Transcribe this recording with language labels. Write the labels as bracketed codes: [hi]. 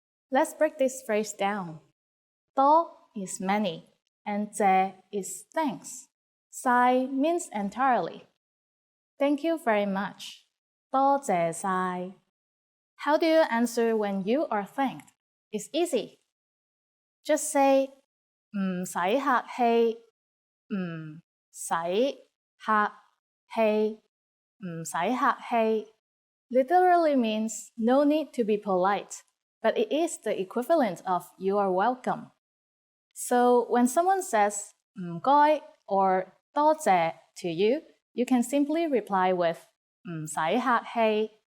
[en] Let's break this phrase down. 多 is many, and 謝 is thanks. 晒 means entirely. Thank you very much. [yue] 多謝晒. [en] How do you answer when you are thanked? It's easy. Just say 唔使客氣, 唔使客氣, 唔使客氣. Literally means no need to be polite, but it is the equivalent of you are welcome. So when someone says 唔該 or 多謝 to you, you can simply reply with 唔使客氣.